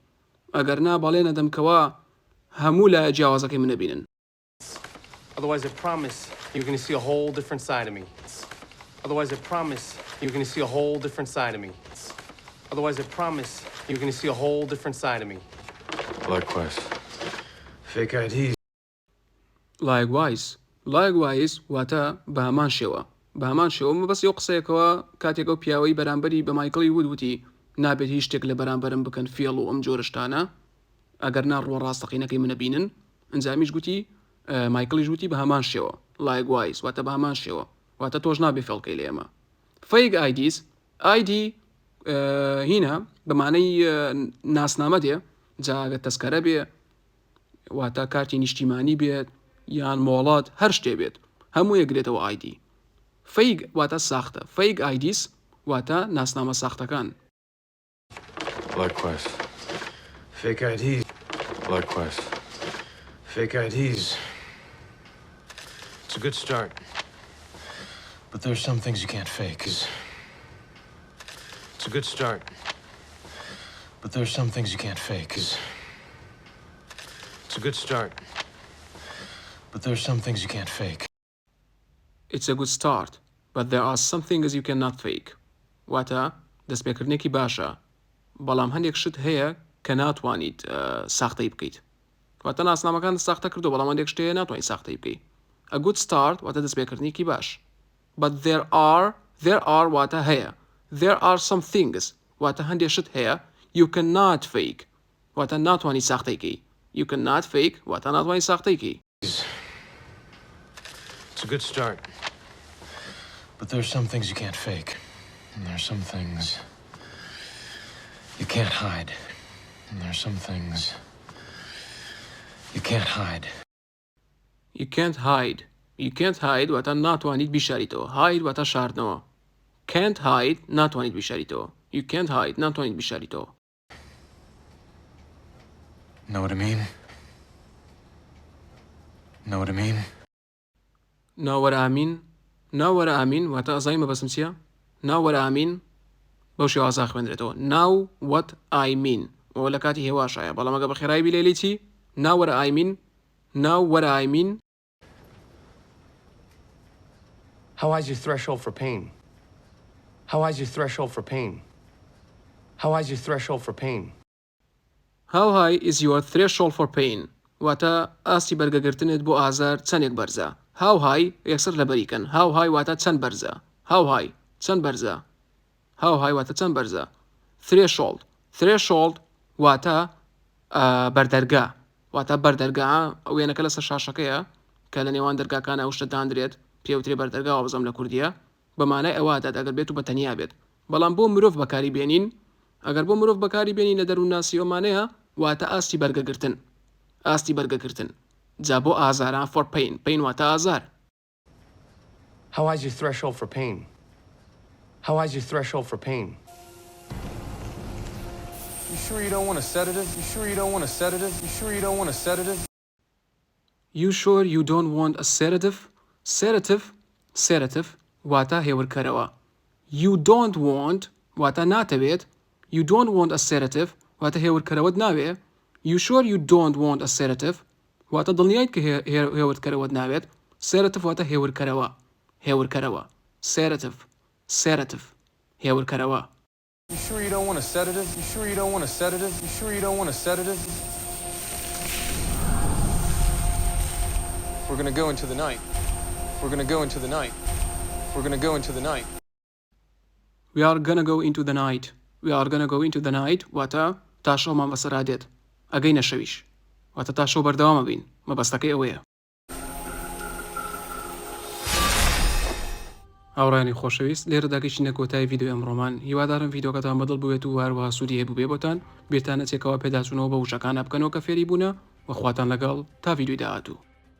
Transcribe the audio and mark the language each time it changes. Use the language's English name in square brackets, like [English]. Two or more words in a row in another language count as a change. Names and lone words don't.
[Central Kurdish] ئەگەرنا بەڵێنە دەم کەوا هەموو لایە جیاوازەکەی منە بینن. [English] Otherwise, I promise you're going to see a whole different side of me. Otherwise, I promise you're going to see a whole different side of me. Otherwise, I promise you're going to see a whole different side of me. Likewise. Fake IDs. [Central Kurdish] Likewise واتە بە هەمان شێوە بەس یۆ قسەیەکەوە کاتێکەوە پیاوەی بەرامبەری بە مایکڵی وتی نابێت هیچ شتێک لە بەرامبەرم بکەن فێڵ و ئەم جۆرە شتانە ئەگەر ڕۆ ڕاستەقینەکەی منە بینن ئەنجامیش گوتی مایکڵیش وتی بە هەمان شێوە likewise واتە بە هەمان شێوە واتە تۆش نابێ فێڵکەی لە ئێمە. [English] fake IDs [Central Kurdish] ID هینە بەمانەی ناسنامە دێ جاگە تەسکەرە بێ واتە کارتی نیشتیمانی بێت یان مۆڵات هەر شتێ بێت هەموو یەکرێتەوە ID. fake واتە ساختە. [English] fake IDs [Central Kurdish] واتە ناسنامە ساختەکان. [English] Likewise. Fake IDs. Likewise. Fake IDs. It's a good start. But there's some things you can't fake. It's a good start. But there's some things you can't fake. It's a good start. But there's some things you can't fake. It's a good start, but there are some things you cannot fake. [Central Kurdish] واتە دەستپێکردنێکی باشە بەڵام هەندێک شت هەیە کە ناتوانیت ساختەی بکەیت واتە ناسنامەکان ساختە کردو بەڵام هەندێک شتەیە ناتوانیت ساختەی بکەیت [English] a good start [Central Kurdish] واتە دەستپێکردنێکی باش [English] but there are [Central Kurdish] واتە هەیە [English] there are some things [Central Kurdish] واتە هەندێک شت هەیە [English] you cannot fake [Central Kurdish] واتە ناتوانیت ساختەیکەی [English] you cannot fake [Central Kurdish] واتە ناتوانیت ساختەیکەی [English] It's a good start. But there are some things you can't fake. And there are some things you can't hide. And there are some things you can't hide. You can't hide. You can't hide [Central Kurdish] واتە ناتوانیت بیشاریتەوە [English] hide [Central Kurdish] واتە شاردنەوە [English] can't hide [Central Kurdish] ناتوانیت بیشاریتەوە [English] you can't hide [Central Kurdish] ناتوانیت بیشاریتەوە [English] Know what I mean? Know what I mean? Know what I mean? Know what I mean [Central Kurdish] واتە ئەزای مەبەستم چییە؟ [English] Know what I mean [Central Kurdish] بەو شێوازە خوێندرێتەوە [English] Know what I mean [Central Kurdish] ئەوە لە کاتی هێواشایە بەڵام ئەگە بە خێرایی بیلێ چی؟ [English] Know what I mean Know what I mean How high is your threshold for pain? How high is your threshold for pain? How high is your threshold for pain? How high is your threshold for pain [Central Kurdish] واتە ئاستی بەرگەگرتنت بۆ ئازار چەندێک بەرزە [English] How high [Central Kurdish] یەکسەر لە بەریکەن [English] How high [Central Kurdish] واتە چەند بەرزە [English] How high [Central Kurdish] چەند بەرزە [English] How high [Central Kurdish] واتە چەند بەرزە Threshold واتە بەردەرگا واتە بەردەرگا ئەو وێنەکە لەسەر شاشەکەیە کە لە نێوان دەرگاکانە ئەو شتە دانرێت پێوترێ بەردەرگاوە بزەم لە کوردیە بەمانای ئەواتە ئەگەر بێت و بە تەنیا بێت بەڵام بۆ مرۆڤ بەکاری بێنین ئەگەر بۆ مرۆڤ بەکاری بێنین لە دەروون ناسی ئەومانەیە واتە ئاستی بەرگەگرتن ئاستی بەرگەگرتن جا بۆ ئازاران [English] for pain [Central Kurdish] واتە ئازار [English] How high is your threshold for pain? How high is your threshold for pain? You sure you don't want a sedative? You sure you don't want a sedative? You sure you don't want a sedative? You sure you don't want a sedative? Sedative [Central Kurdish] واتە هێورکەرەوە [English] You don't want [Central Kurdish] واتە ناتەوێت [English] You don't want a sedative [Central Kurdish] واتە هێورکەرەوەت ناوێ [English] You sure you don't want a sedative [Central Kurdish] واتە دڵنیایت کە هێورکەرەوەت ناوێت [English] Sedative [Central Kurdish] واتە هێورکەرەوە [English] Sedative هێورکەرەوە You sure you don't want a sedative? You sure you don't want a sedative? You sure you don't want a sedative? We're gonna go into the night. We're gonna go into the night. We're gonna go into the night. We are gonna go into the night. We are gonna go into the night [Central Kurdish] واتە تا شەومان بەسەرا دێت ئەگەینە شەویش واتە تا شەو بەردەوامە بین مەبەستەکەی ئەوەیە هاوڕێیانی خۆشەویست لێرە داگەیشتینە کۆتایی ڤیدیۆ ئەمڕۆمان هیوادارم ڤیدیۆکەتان بەدڵ بوێت و هەروەها سوودی هەبوو بێ بۆتان بێتانە چێکەوە پێداچوونەوە بە وشەکانە بکەنەوە کە فێری بوونە وەخواتان لەگەڵ تا ڤیدیۆی داهاتوو